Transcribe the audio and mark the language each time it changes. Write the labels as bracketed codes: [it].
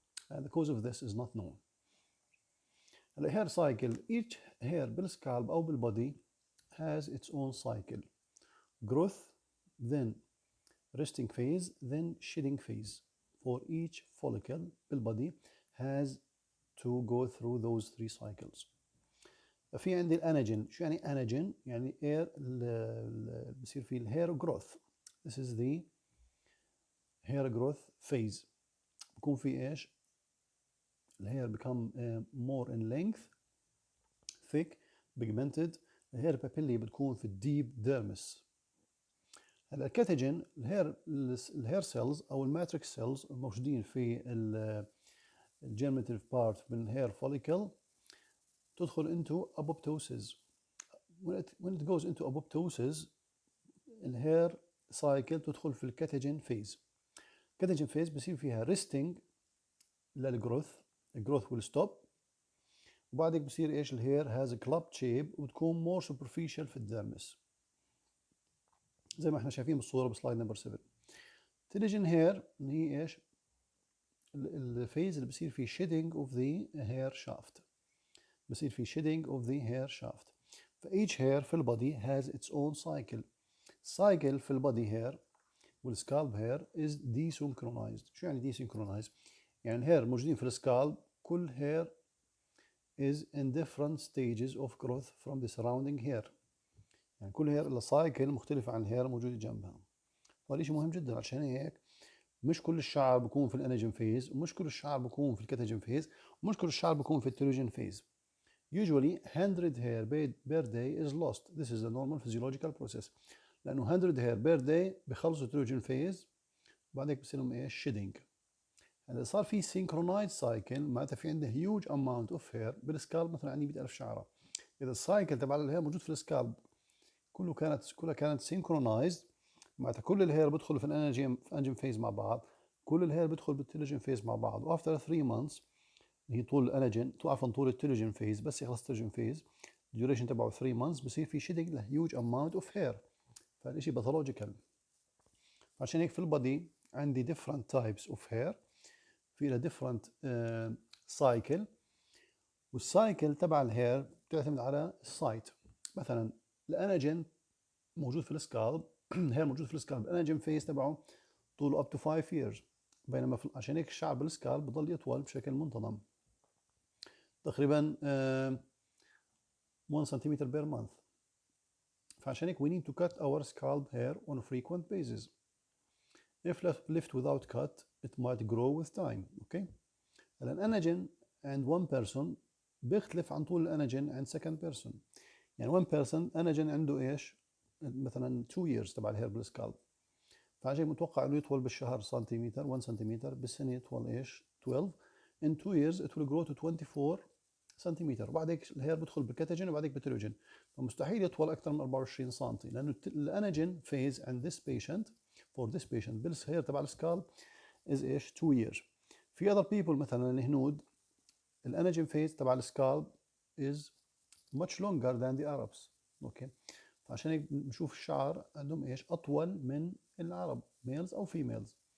[en] And the cause of this is not known. The hair cycle, each hair بالسكالب أو بالبادي has its own cycle. Growth, then resting phase, then shedding phase. For each follicle بالبادي has to go through those three cycles. [ar] في عندي الاناجين. شو يعني اناجين؟ يعني اير بصير فيه الهير جروث. [en] This is the hair growth phase. [ar] بكون في ايش؟ [en] الهير become more in length, thick, pigmented. الهير papillae بتكون في الديب ديرمس. [ar] هلا [en] الكاتيجين الهير سيلز او الماتريكس سيلز الموجودين في الجيرميتيف بارت من الهير فوليكل تدخل into apoptosis. When it goes into apoptosis الهير سايكل تدخل في الكاتيجين فيز. الكاتيجين فيز [ar] بصير فيها [en] Resting للجروث. الجروث will stop. [ar] وبعدك بصير ايش؟ الهير هاز كلاب شيب وتكون مور سوبرفيشال في الديرمس زي ما احنا شايفين بالصوره بسلايد نمبر 7. [en] telogen hair [ar] اللي هي ايش؟ [en] الفيز اللي بصير فيه shedding of the hair shaft. [ar] بصير فيه [en] shedding of the hair shaft. فeach hair في البادي has its own cycle. cycle في البادي hair والسكالب hair is desynchronized. [ar] شو يعني [en] desynchronized؟ يعني الهير موجودين في السكالب كل hair is in different stages of growth from the surrounding hair. [ar] يعني كل hair له سايكل مختلفة عن الهير موجودة جنبها. وهذا شيء مهم جدا. عشان هيك مش كل الشعر بيكون في الاناجين فيز ومش كل الشعر بيكون في الكاتاجين فيز ومش كل الشعر بيكون في التيلوجين فيز. [en] Usually 100 hair per day is lost. This is a normal physiological process. لأنه 100 hair per day [ar] بخلصوا التيلوجين فيز وبعدين بصير لهم ايش؟ [en] shedding. [ar] هلا صار في synchronized cycle معناتها في عنده huge amount of hair بالسكالب مثلا عندي 100,000 شعرة. إذا السايكل تبع الهير موجود في السكالب كلها كانت synchronized معناتها كل الهير بدخل في الاناجين فيز مع بعض. كل الهير بدخل بالتيلوجين فيز مع بعض. وافتر 3 months هي طول الاناجين عفوا طول التيلوجين فيز بس يخلص التيلوجين فيز الديوريشن تبعه 3 months بصير في [en] Shedding لهيوج amount of hair. [ar] فهذا شيء باثولوجيكال. عشان هيك في البادي عندي different types of hair في لها different cycle. والسايكل تبع الهير بتعتمد على السايت. مثلا الاناجين موجود في السكالب الهير موجود في السكالب الاناجين فيز تبعه طوله up to 5 years. بينما عشان هيك الشعر بالسكالب بضل يطول بشكل منتظم تقريبا 1 سنتيمتر بير مانث. فعشان هيك [en] we need to cut our scalp hair on a frequent basis. If left without cut it might grow with time. Okay. [ar] هلا الاناجين عند one person بيختلف عن طول الاناجين عند second person. يعني one person اناجين عنده ايش؟ مثلا 2 years تبع الهير بالسكالب. فعشان هيك متوقع انه يطول بالشهر سنتيمتر 1 سنتيمتر بالسنه يطول ايش؟ 12. [en] In 2 years it will grow to 24 centimetre. [ar] وبعد هيك الهير بدخل بالكاتاجين وبعد هيك بالتيلوجين. فمستحيل يطول اكثر من 24 سم لانه الاناجين phase [en] and this patient for this patient [ar] بالهير تبع السكالب is ايش؟ 2 years. [en] في other people مثلا الهنود الاناجين phase [ar] تبع السكالب [en] is much longer than the Arabs. Okay. [ar] فعشان هيك بنشوف الشعر عندهم ايش؟ اطول من العرب males او females.